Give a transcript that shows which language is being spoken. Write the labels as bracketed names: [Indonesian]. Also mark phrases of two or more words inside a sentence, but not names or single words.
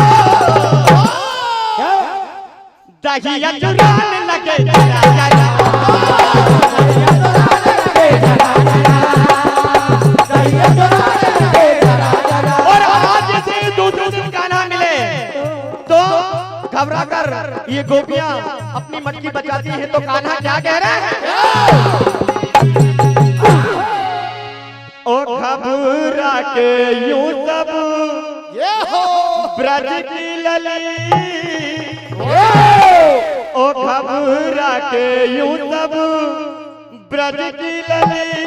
[Hindi] दहिया चुराने लगे जरा जरा, दहिया चुराने लगे जरा जरा, दहिया चुराने लगे जरा जरा। और आज से दूसरे दिन गाना मिले तो घबरा कर ये गोपियां अपनी मटकी बचाती हैं, तो कान्हा क्या कह रहे हैं? ओ घबरा के यूं सब ब्रज की लली, ओ घबरा के यूं सब ब्रज की लली,